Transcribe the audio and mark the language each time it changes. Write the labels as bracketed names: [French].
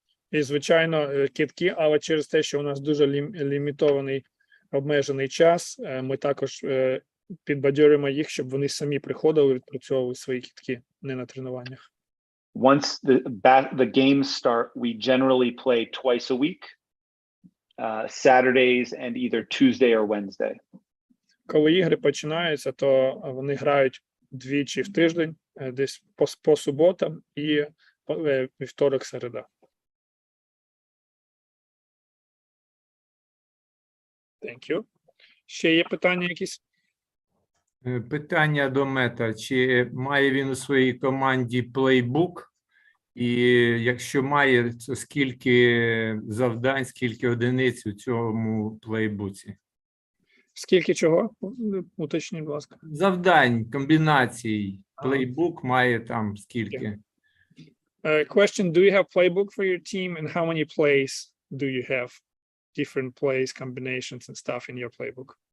[Ukrainian] І, звичайно, кидки, але через те, що у нас дуже лімітований, обмежений час, ми також підбадьорюємо їх, щоб вони самі приходили, відпрацьовували свої кидки, не на тренуваннях. [English] Once the games start, we generally play twice a week, Saturdays and either Tuesday or Wednesday. [Ukrainian] Коли ігри починаються, то вони грають двічі в тиждень, десь по суботам і вівторок-середа. [English] Thank you. [Ukrainian] Ще є питання якісь? Питання до Мета. Чи має він у своїй команді плейбук? І якщо має, то скільки завдань, скільки одиниць у цьому плейбуці? Скільки чого? Уточніть, будь ласка. Завдань, комбінацій. Плейбук має там скільки? [English] Question, do you have playbook for your team and how many plays do you have? Different plays, combinations and stuff in your playbook?